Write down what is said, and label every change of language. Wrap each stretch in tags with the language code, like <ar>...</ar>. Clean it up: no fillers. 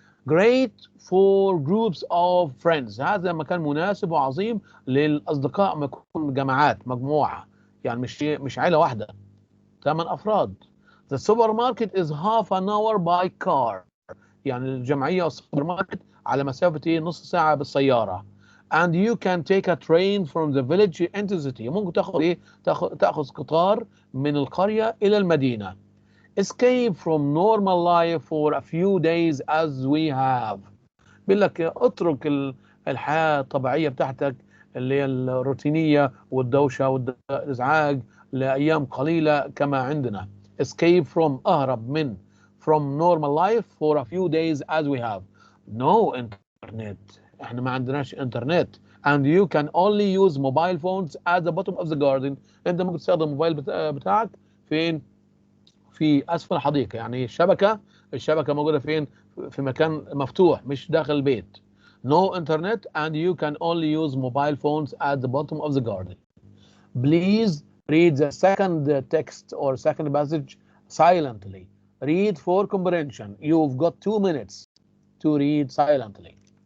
<en>great for groups of friends،</en> <ar>هذا مكان مناسب وعظيم للأصدقاء، ما يكون جماعات مجموعة، يعني مش عائلة واحدة، 8 أفراد.</ar> <en>the supermarket is half an hour by car،</en> <ar>يعني الجمعية والسوبر ماركت على مسافة نص ساعة بالسيارة.</ar> <en>and you can take a train from the village into the city،</en> <ar>ممكن تاخذ قطار من القرية إلى المدينة.</ar> <en>escape from normal life for a few days as we have،</en> <ar>بيقول لك اترك الحياة الطبيعية بتاعتك اللي هي الروتينية والدوشة والإزعاج لأيام قليلة كما عندنا.</ar> <en>escape from،</en> <ar>أهرب من،</ar> <en>from normal life for a few days as we have no internet،</en> <ar>احنا ما عندناش انترنت.</ar> <en>and you can only use mobile phones at the bottom of the garden،</en> <ar>انت ممكن تستخدم الموبايل بتاعك فين؟ في اسفل الحديقه. يعني الشبكه موجوده فين؟ في مكان مفتوح مش داخل البيت.</ar> <en>no internet and you can only use mobile phones at the bottom of the garden. please read the second text or second passage silently. read for comprehension. you've got 2 minutes to read silently.</en>